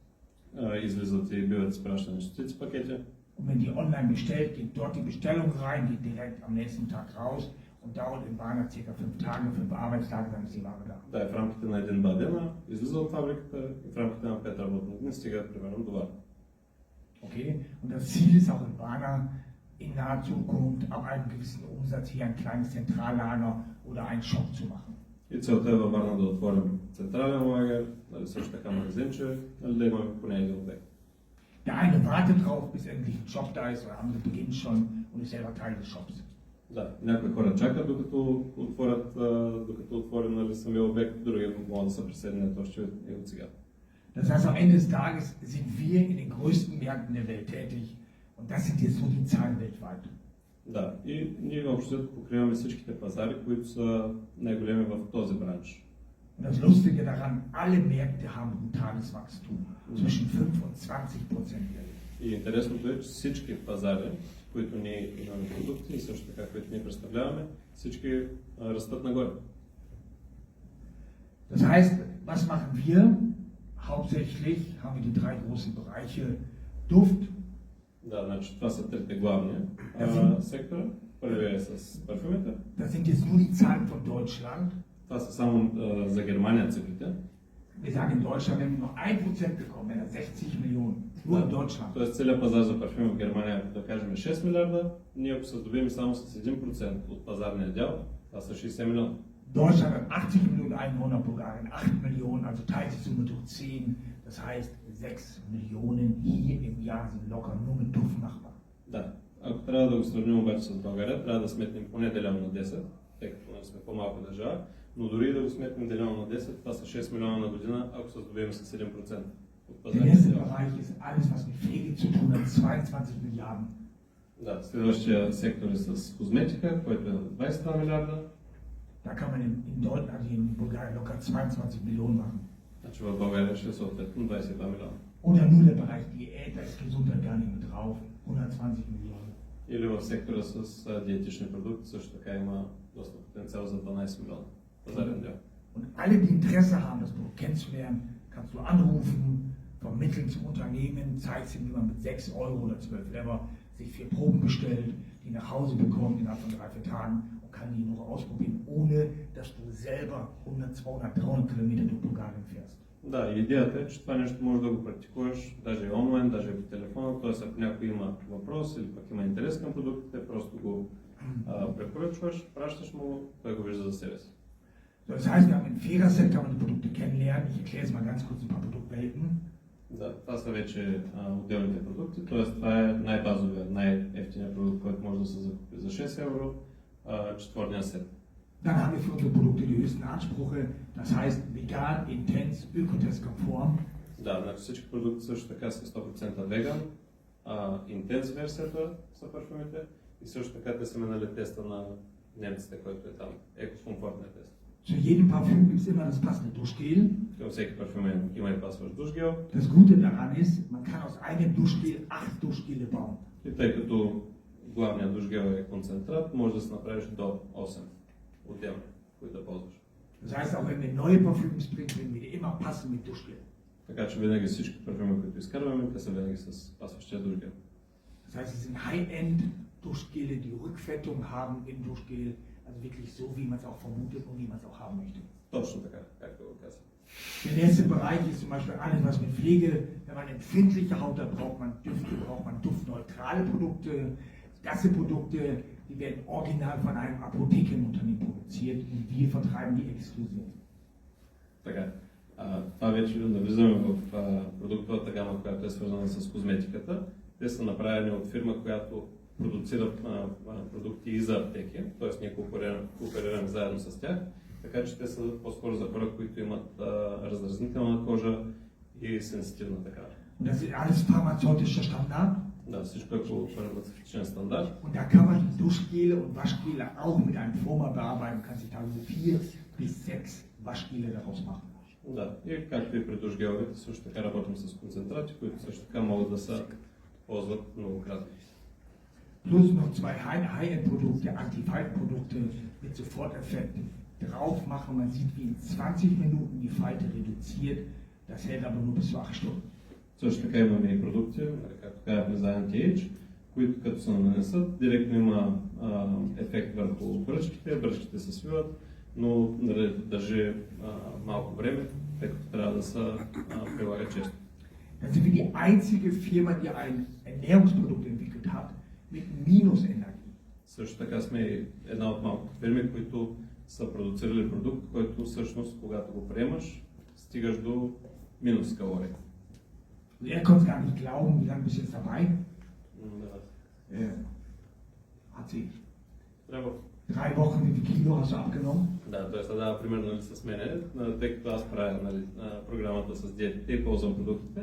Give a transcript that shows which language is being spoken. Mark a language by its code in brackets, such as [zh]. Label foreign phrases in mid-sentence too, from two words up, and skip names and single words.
[bg] Излизат и биват изпращани стотици пакети. [de] Und wenn die online bestellt, geht dort die Bestellung rein, geht direkt am nächsten Tag raus und dauert in Warner ca. 5 Tage, 5 Arbeitstage, dann ist die Ware da. [bg] Да, в рамките на 1-2 дена излиза от фабриката и в рамките на 5 работни дни стига примерно до Варна. [de] Okay? Und das Ziel ist auch in Warner in naher Zukunft ab einem gewissen Umsatz hier ein kleines Zentrallager oder einen Shop zu machen. [bg] И целта е във Варна да отворим централен лагер, нали, също така магазинче, нали, да имаме поне един обект. [de] Der eine wartet drauf, bis endlich ein Shop da ist, oder andere beginnt schon und ist selber Teil des Shops. [bg] Да, някои хора чакат докато отворим нали, самия обект, други могат да се присъединят още и от сега. [de] Das heißt, am Ende des Tages sind wir in den größten Märkten der Welt tätig und das sind jetzt so die Zahlen weltweit. [bg] Да, и ние общо покриваме всичките пазари, които са най-големи в този бранш. [de] Und das Lustige daran, alle Märkte haben brutales Wachstum, zwischen 5 und 20%. [bg] И интересното е, че всички пазари, които ние имаме продукти и също така, които ние представляваме, всички растат нагоре. [de] Das heißt, was machen wir? Hauptsächlich haben wir die 3 großen Bereiche Duft. [bg] Да, значи това са трите главни сектора. Първият е с парфюмите. [de] Das sind jetzt nur die Zahlen von Deutschland. [bg] Това са само за Германия цифрите. [de] Wir sagen in Deutschland, wenn wir noch 1% bekommen, wenn er 60 Millionen. Nur in Deutschland. [bg] Тоест целият пазар за парфюми в Германия, да кажем 6 милиарда, ние ако се здобием само с 1% от пазарния дял, това са 60 милиона. [de] Deutschland hat 80 Millionen Einwohner, Bulgarien 8 Millionen, also teilt sich Summe durch 10. Das heißt, 6 Millionen hier im Jahr sind locker nur mit Duft machbar. [bg] Да. Ако трябва да го сравним обаче с България, трябва да сметнем поне делено на 10, тъй като сме по-малка държава, Но дори да го сметнем делено на 10, това са 6 милиона на година, ако се здобием с 7% от [de] Der [bg] пазарния [de] nächste [bg] дял. [de] Bereich ist alles, was mit Pflege zu tun hat, 22 Milliarden. [bg] Да, следващия сектор е с козметика, който е на 22 милиарда. [de] Da kann man in Deutschland, also in Bulgarien locker 22 Millionen machen. [bg] Значи в България ще е съответно 22 милиона. [de] Oder nur der Bereich Diät, da ist Gesundheit gar nicht mit drauf, 120 Millionen. [bg] Или в сектора с диетични продукти също така има доста потенциал за 12 милиона пазарен дял. [de] Und alle, die Interesse haben, das Produkt kennenzulernen, kannst du anrufen, vermitteln zum Unternehmen, zeigst ihm, wie man mit 6 Euro oder 12 Lever sich 4 Proben bestellt, die nach Hause bekommt innerhalb von 3-4 Tagen und kann die nur ausprobieren, ohne dass du selber 100, 200, 300 Kilometer durch Bulgarien fährst. [bg] Да, идеята е, че това нещо може да го практикуваш даже и онлайн, даже и по телефона, т.е. ако някой има въпрос или пък има интерес към продуктите, просто го препоръчваш, пращаш му, той го вижда за себе си. [de] So, das heißt, wir haben in Feraset kann man die Produkte kennenlernen. Ich erkläre jetzt mal ganz kurz ein paar Produktwelten. [bg] Да, това са вече отделните продукти, т.е. това е най-базовия, най-ефтиният продукт, който може да се закупи за 6 евро, четвърния сет. [de] Dann haben wir für unsere Produkte die höchsten Ansprüche, das heißt vegan, intens, ökotestkonform. [bg] Да, значи всички продукти също така са 100% веган, интенс версията са парфюмите и също така те са минали теста на немците, който е там, екокомфортният тест. [de] Zu jedem Parfüm gibt es immer das passende Duschgel. [bg] Към всеки парфюм има и пасващ душгел. [de] Das Gute daran ist, man kann aus einem Duschgel 8 Duschgele bauen. [bg] И тъй като главният душгел е концентрат, може да се направиш до 8 отделни, които да ползваш. [de] Das heißt, auch wenn wir neue Parfüms bringen, bringen wir die immer passend mit Duschgel. [bg] Така че винаги всички парфюми, които изкарваме, те са винаги с пасващия душгел. [de] Das heißt, es sind High-End Duschgele, die Rückfettung haben im Duschgel, also wirklich so, wie man es auch vermutet und wie man es auch haben möchte. [bg] Точно така, както го казвам. [de] Der nächste Bereich ist zum Beispiel alles, was mit Pflege, wenn man empfindliche Haut hat, braucht man Düfte, braucht man duftneutrale Produkte. Das sind Produkte, die werden original von einem Apothekenunternehmen produziert und wir vertreiben die exklusiv. [bg] Така, това вече навлизаме в продуктовата гама, която е свързана с козметиката. Те са направени от фирма, която продуцира продукти и за аптеки, т.е. ние кооперираме заедно с тях, така че те са по-скоро за хора, които имат раздразнителна кожа и сенситивна такава. [de] Und das ist alles pharmazeutischer Standard. [bg] Да, всичко е по фармацевтичен стандарт. [de] Und da kann man die Duschgele und Waschgele auch mit einem Foma bearbeiten, kann sich dann 4 bis 6 Waschgele daraus machen. [bg] Да, и както и при душгеловете, също така работим с концентрати, които също така могат да се ползват многократно. [de] Plus noch 2 High-End-Produkte, Anti-Falten-Produkte mit Soforteffekten drauf machen. Man sieht, wie in 20 Minuten die Falte reduziert. Das hält aber nur bis zu 8 Stunden. [bg] Също така имаме и продукти, както казахме за Anti-Age, които като се нанесат, директно има ефект върху бръчките се свиват, но държи малко време, тъй като трябва да се прилага често. [de] Da sind wir die einzige Firma, die ein Ernährungsprodukt entwickelt hat mit Minusenergie. [bg] Също така сме една от малкото фирми, които са продуцирали продукт, който всъщност, когато го приемаш, стигаш до минус калории. [de] Also er konnte es gar nicht glauben, wie lange bist du jetzt dabei? Hat sie [bg] Трябва. [de] 3 Wochen, wie viel Kilo hast du abgenommen? [bg] Да, т.е. да дава пример нали, с мене, тъй като аз правя нали, програмата с диетите и ползвам продуктите.